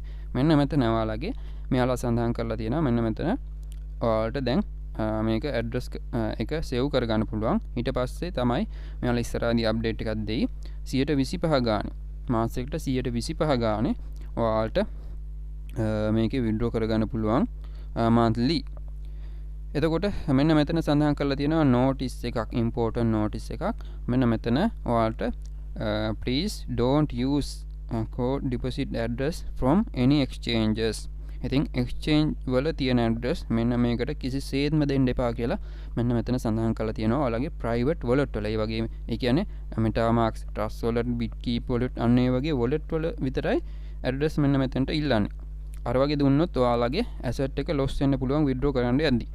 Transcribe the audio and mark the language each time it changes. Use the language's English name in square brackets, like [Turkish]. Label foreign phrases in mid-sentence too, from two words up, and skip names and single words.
[Sinhala] මෙන්න මෙතන ඔයාලගේ මෙයාලා සඳහන් කරලා තියෙනවා. මෙන්න මෙතන ඔයාලට දැන් මේක ඇඩ්‍රස් එක සේව් කරගන්න පුළුවන්. ඊට පස්සේ තමයි මෙයාලා ඉස්සරහදී අප්ඩේට් එකක් දෙයි. 125 ගානේ මාසයකට 125 ගානේ ඔයාලට මේකේ විඩ්‍රෝ කරගන්න පුළුවන් monthly. එතකොට මෙන්න මෙතන සඳහන් කරලා තියෙනවා notice එකක්, [English] important notice එකක්. [Sinhala] මෙන්න මෙතන ඔයාලට [English] please don't use code deposit address from any exchanges. [Sinhala] ඉතින් exchange වල තියෙන address මෙන්න මේකට කිසිසේත්ම දෙන්න එපා කියලා මෙන්න මෙතන සඳහන් කරලා තියෙනවා. ඔයාලගේ [English] private wallet [Sinhala] වල ඒ වගේ ඒ කියන්නේ MetaMask, Trust Wallet, Bitkeep Wallet අන්න ඒ වගේ wallet වල විතරයි address මෙන්න මෙතනට ඉල්ලන්නේ. අර වගේ දුන්නොත් ඔයාලගේ asset එක loss වෙන්න පුළුවන් withdraw කරන්න යද්දී.